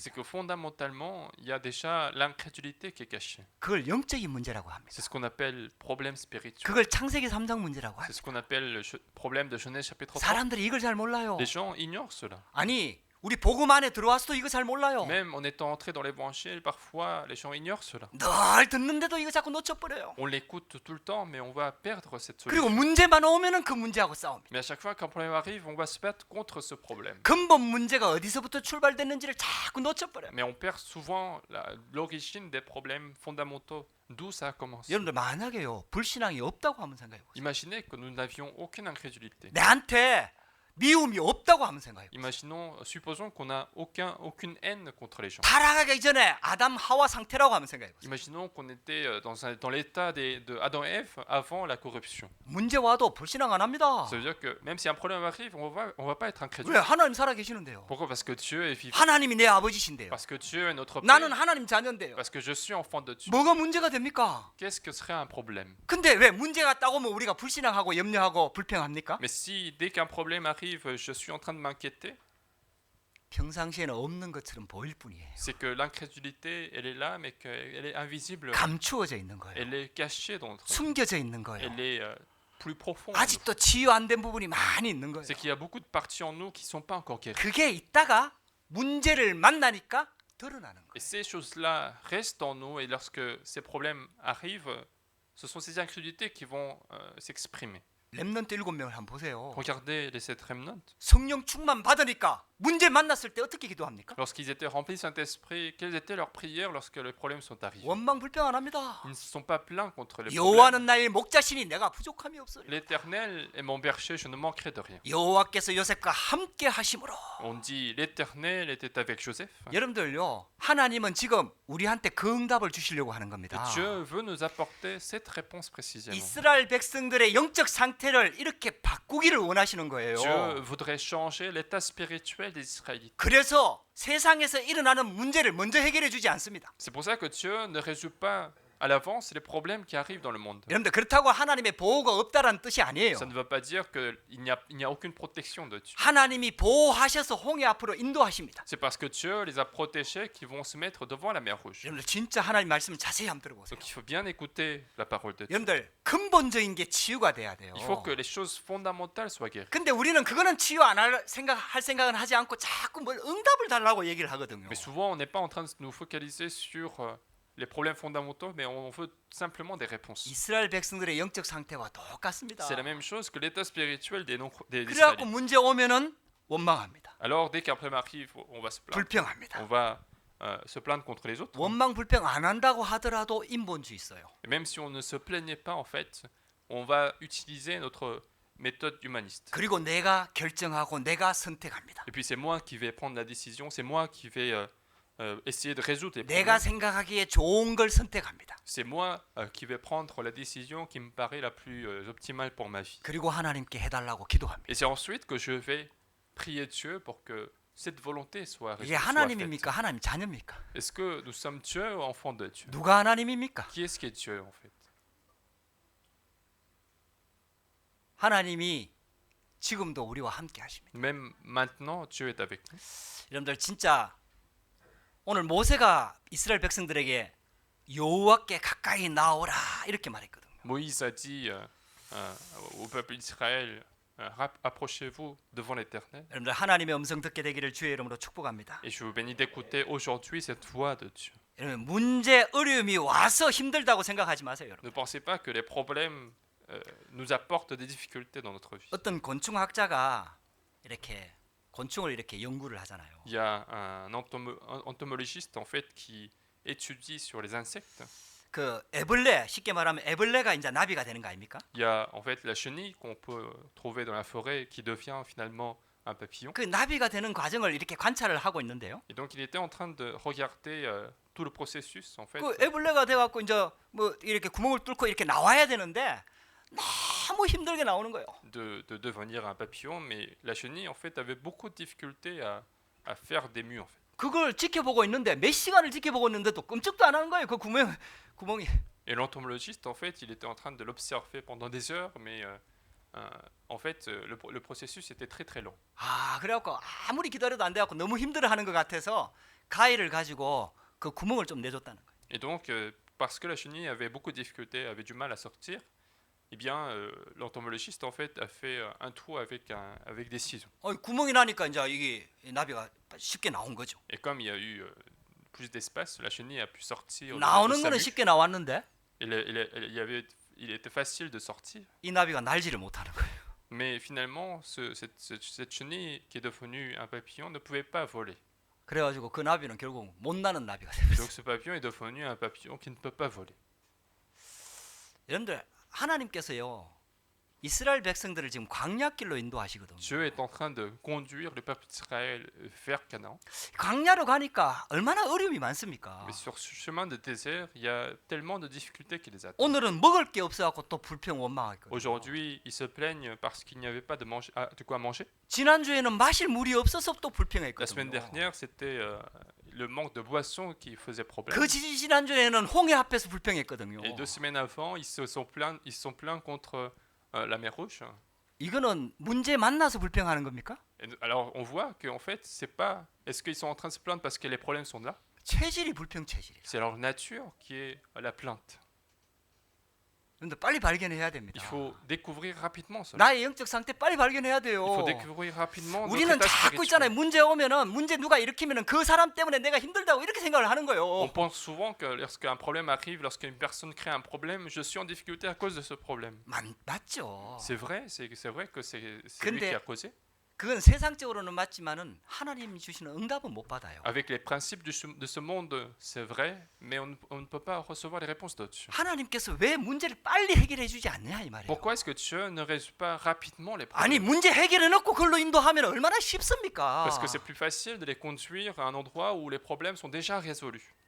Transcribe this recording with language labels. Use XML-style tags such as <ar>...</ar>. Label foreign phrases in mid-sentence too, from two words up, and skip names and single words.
<fr>C'est que fondamentalement, il y a déjà l'incrédulité qui est cachée.</fr> <ko>그걸 영적인 문제라고 합니다.</ko> <fr>C'est ce qu'on appelle problème spirituel.</fr> <ko>그걸 창세기 3장 문제라고</ko> <fr>C'est</fr> <ko>합니다.</ko> <fr>ce qu'on appelle le problème de Genèse chapitre 3.</fr> <ko>사람들이 이걸 잘 몰라요.</ko> <fr>Les gens ignorent cela.</fr> <ko>아니 우리 복음 안에 들어와서도 이거 잘 몰라요.</ko> <fr>Même en étant entré dans l'évangile, parfois les gens ignorent cela.</fr> <ko>늘 듣는데도 이거 자꾸 놓쳐버려요.</ko> <fr>On l'écoute tout le temps, mais on va perdre cette</fr> <ko>그리고</ko> <fr>solution.</fr> <ko>문제만 오면은 그 문제하고 싸웁니다.</ko> <fr>Mais à chaque fois qu'un problème arrive, on va se battre contre ce problème.</fr> <ko>근본 문제가 어디서부터 출발됐는지를 자꾸 놓쳐버려요.</ko> <fr>Mais on perd souvent l'origine des problèmes fondamentaux, d'où ça a commencé.</fr> <ko>여러분들 만약에요 불신앙이 없다고 한번 생각해보세요.</ko> <fr>Imaginez que nous n'avions aucune incrédulité.</fr> <ko>내한테 미움이 없다고 한번 생각해보세요.</ko> <fr>Supposons qu'on n'a aucune haine contre les gens.</fr> <ko>타락하기 전에 아담 하와 상태라고 한번 생각해보세요.</ko> <fr>Imaginons qu'on était dans l'état de Adam et Ève avant la corruption.</fr> <ko>문제 와도 불신앙 안 합니다.</ko> <fr>Ça veut dire que même si un problème arrive, on va pas être incrédule.</fr> <ko>왜? 하나님 살아 계시는데요.</ko> <fr>Pourquoi? Parce que Dieu est vivant.</fr> <ko>하나님이 내 아버지신데요.</ko> <fr>Parce que Dieu est notre</fr> <ko>나는</ko> <fr>Père.</fr> <ko>하나님 자녀인데요.</ko> <fr>Parce que je suis enfant de Dieu.</fr> <ko>뭐가 문제가 됩니까?</ko> <fr>Qu'est-ce que serait un problème?</fr> <ko>근데 왜 문제가 딱 오면 우리가 불신앙하고 염려하고 불평합니까?</ko> <fr>Mais si dès qu'un problème arrive, je suis en train de m'inquiéter,</fr> <ko>평상시에는 없는 것처럼 보일 뿐이에요.</ko> <fr>c'est que l'incrédulité, elle est là, mais qu'elle est invisible.</fr> <ko>감추어져 있는 거예요.</ko> <fr>Elle est cachée dans notre vie.</fr> <ko>숨겨져 있는 거예요.</ko> <fr>Elle est plus profonde. en nous.</fr> <ko>아직도 치유 안 된 부분이 많이 있는 거예요.</ko> <fr>C'est qu'il y a beaucoup de parties en nous qui ne sont pas encore guéries.</fr> <ko>그게 있다가 문제를 만나니까 드러나는 거예요.</ko> <fr>Et ces choses-là restent en nous, et lorsque ces problèmes arrivent, ce sont ces incrédulités qui vont s'exprimer.</fr> <ko>렘넌트 7명을 한번 보세요.</ko> <fr>Regardez les 7 remnants.</fr> <ko>성령 충만 받으니까 문제 만났을 때 어떻게 기도합니까?</ko> <fr>Lorsqu'ils étaient remplis du Saint-Esprit, quelles étaient leurs prières lorsque les problèmes sont arrivés?</fr> <ko>원망 불평 안 합니다.</ko> <fr>Ils ne se sont pas plaints contre les problèmes.</fr> <ko>여호와는 나의 목자시니 내가 부족함이 없으리.</ko> <fr>L'Éternel est mon berger, je ne manquerai de rien.</fr> <ko>여호와께서 요셉과 함께 하심으로.</ko> <fr>On dit l'Éternel était avec Joseph.</fr> <ko>여러분들요, 하나님은 지금 우리한테 그 응답을 주시려고 하는</ko> <fr>Et</fr> <ko>겁니다.</ko> <fr>Dieu veut nous apporter cette réponse précisément.</fr> <ko>이스라엘 백성들의 영적 상태를 이렇게 바꾸기를 원하시는 거예요.</ko> <fr>Dieu voudrait changer l'état spirituel des Israélites.</fr> <ko>그래서 세상에서 일어나는 문제를 먼저 해결해 주지 않습니다.</ko> <fr>C'est pour ça que Dieu ne résout pas à l'avance les problèmes qui arrivent dans le monde.</fr> <ko>여러분들 그렇다고 하나님의 보호가 없다라는 뜻이 아니에요.</ko> <fr>Ça ne veut pas dire qu'il n'y a aucune protection de Dieu.</fr> <ko>하나님이 보호하셔서 홍해 앞으로 인도하십니다.</ko> <fr>C'est parce que Dieu les a protégés qu'ils vont se mettre devant la mer Rouge.</fr> <ko>여러분들 진짜 하나님 말씀을 자세히 한번 들어보세요.</ko> <fr>Donc il faut bien écouter la parole de Dieu.</fr> <ko>여러분들 근본적인 게 치유가 돼야 돼요.</ko> <fr>Il faut que les choses fondamentales soient guéries.</fr> <ko>근데 우리는 그거는 치유 안 할 생각은 하지 않고 자꾸 뭘 응답을 달라고 얘기를 하거든요.</ko> <fr>Mais souvent, on n'est pas en train de nous focaliser sur les problèmes fondamentaux, mais on veut simplement des réponses.</fr> <ko>이스라엘 백성들의 영적 상태와 똑같습니다.</ko> <fr>C'est la même chose que l'état spirituel des</fr> <ko>그래갖고</ko> <fr>Israélites.</fr> <ko>문제 오면은 원망합니다.</ko> <fr>Alors, dès qu'un problème arrive, on va se plaindre.</fr> <ko>불평합니다.</ko> <fr>On va se plaindre contre les autres.</fr> <ko>원망 불평 안 한다고 하더라도 인본주의 있어요.</ko> <fr>Et même si on ne se plaignait pas, en fait, on va utiliser notre méthode humaniste.</fr> <ko>그리고 내가 결정하고 내가 선택합니다.</ko> <fr>Et puis c'est moi qui vais prendre la décision, c'est moi qui vais essayer de résoudre les</fr> <ko>내가</ko> <fr>problèmes.</fr> <ko>생각하기에 좋은 걸 선택합니다.</ko> <fr>C'est moi qui vais prendre la décision qui me paraît la plus optimale pour ma vie.</fr> <ko>그리고 하나님께 해달라고 기도합니다.</ko> <fr>Et c'est ensuite que je vais prier Dieu pour que cette volonté soit</fr> <ko>이게</ko> <fr>faite.</fr> <ko>하나님입니까? 하나님 자녀입니까?</ko> <fr>Est-ce que nous sommes Dieu ou enfants de Dieu?</fr> <ko>누가 하나님입니까?</ko> <fr>Qui est-ce qui est Dieu en fait?</fr> <ko>하나님이 지금도 우리와 함께 하십니다.</ko> <fr>Même maintenant, Dieu est avec nous.</fr> <ko>여러분들 진짜 오늘 모세가 이스라엘 백성들에게 여호와께 가까이 나오라 이렇게 말했거든요.</ko> <fr>Moïse a dit au peuple d'Israël, approchez-vous devant l'Éternel.</fr> <ko>여러분들 하나님의 음성 듣게 되기를 주의 이름으로 축복합니다.</ko> <fr>Et je vous bénis d'écouter aujourd'hui cette voix de Dieu.</fr> <ko>여러분 문제 어려움이 와서 힘들다고 생각하지 마세요. 여러분.</ko> <fr>Ne pensez pas que les problèmes nous apportent des difficultés dans notre vie.</fr> <ko>어떤 곤충학자가 이렇게 곤충을 이렇게 연구를 하잖아요.</ko> <fr>Il y a un entomologiste en fait qui étudie sur les insectes.</fr> <ko>그 애벌레 쉽게 말하면 애벌레가 이제 나비가 되는 거 아닙니까?</ko> <fr>Il y a en fait la chenille qu'on peut trouver dans la forêt qui devient finalement un papillon.</fr> <ko>그 나비가 되는 과정을 이렇게 관찰을 하고 있는데요.</ko> <fr>Et donc il était en train de regarder tout le processus en fait</fr> <ko>그 애벌레가 돼 갖고 이제 뭐 이렇게 구멍을 뚫고 이렇게 나와야 되는데 너무 힘들게 나오는 거예요.</ko> <fr>de devenir un papillon, mais la chenille en fait avait beaucoup de difficultés à faire des mues en fait.</fr> <ko>그걸 지켜보고 있는데 몇 시간을 지켜보고 있는데도 끔찍도 안 하는 거예요. 그 구멍이.</ko> <fr>Et l'entomologiste en fait il était en train de l'observer pendant des heures, mais en fait le processus était très très long.</fr> <ko>아 그래갖고 아무리 기다려도 안 돼갖고 너무 힘들어하는 것 같아서 가위를 가지고 그 구멍을 좀 내줬다는 거예요.</ko> <fr>Et donc parce que la chenille avait beaucoup de difficultés, avait du mal à sortir, eh bien l'entomologiste en fait a fait un trou avec des ciseaux.</fr> <ko>구멍이 나니까 이제 이게 나비가 쉽게 나온 거죠.</ko> <fr>Et comme il y a eu plus d'espace, la chenille a pu sortir.</fr> <ko>나오는</ko> <fr>de sa</fr> <ko>거는</ko> <fr>mue.</fr> <ko>쉽게 나왔는데</ko> <fr>Il était facile de sortir.</fr> <ko>이 나비가 날지를 못하는 거예요.</ko> <fr>Mais finalement, cette chenille qui est devenue un papillon ne pouvait pas voler.</fr> <ko>그래가지고 그 나비는 결국 못 나는 나비가</ko> <fr>Et</fr> <ko>됐어요.</ko> <fr>donc ce papillon est devenu un papillon qui ne peut pas voler.</fr> <ko>여러분들 하나님께서요 이스라엘 백성들을 지금 광야길로 인도하시거든요.</ko> <fr>Dieu est en train de conduire le peuple d'Israël vers Canaan.</fr> <ko>광야로 가니까 얼마나 어려움이 많습니까?</ko> <fr>Mais sur ce chemin de désert, il y a tellement de difficultés qui les attendent.</fr> <ko>오늘은 먹을 게 없어갖고 또 불평 원망했거든요.</ko> <fr>Aujourd'hui, ils se plaignent parce qu'il n'y avait pas de quoi manger.</fr> <ko>지난주에는 마실 물이 없어서 또</ko> <fr>La semaine</fr> <ko>불평했거든요.</ko> <fr>dernière, c'était le manque de boissons qui faisait problème.</fr> <ko>그 지난주에는 홍해 앞에서 불평했거든요.</ko> <fr>Et 2 semaines avant, ils se sont plaints contre la mer Rouge.</fr> <ko>이거는 문제 만나서 불평하는 겁니까?</ko> <fr>Et alors on voit que en fait, c'est pas. Est-ce qu'ils sont en train de se plaindre parce que les problèmes sont là?</fr> <ko>체질이 불평 체질이에요.</ko> <fr>C'est leur nature qui est la plainte.</fr> <ko>그런데 빨리 발견해야 됩니다.</ko> <fr>Il faut découvrir rapidement cela.</fr> <ko>나의 영적 상태 빨리 발견해야 돼요.</ko> <fr>Il faut découvrir rapidement notre</fr> <ko>우리는</ko> <fr>état</fr> <ko>자꾸 있잖아요.</ko> <fr>spirituel.</fr> <ko>문제 오면은 문제 누가 일으키면은 그 사람 때문에 내가 힘들다고 이렇게 생각을 하는</ko> <fr>On</fr> <ko>거예요.</ko> <fr>pense souvent que lorsqu'un problème arrive, lorsqu'une personne crée un problème, je suis en difficulté à cause de ce problème.</fr> <ko>맞죠.</ko> <fr>C'est vrai que c'est lui</fr> <ko>근데</ko> <fr>qui a causé.</fr> <ko>그건 세상적으로는 맞지만은 하나님이 주시는 응답은 못 받아요.</ko> <fr>Avec les principes de ce monde, c'est vrai, mais on ne peut pas recevoir les réponses de Dieu.</fr> <ko>하나님께서 왜 문제를 빨리 해결해 주지 않냐 이 말이에요.</ko> <fr>Pourquoi est-ce que Dieu ne résout pas rapidement les</fr> <ko>아니</ko> <fr>problèmes?</fr> <ko>문제 해결해 놓고 그걸로 인도하면 얼마나 쉽습니까?</ko> <fr>Parce que c'est plus facile de les conduire à un endroit où les problèmes sont déjà résolus.</fr>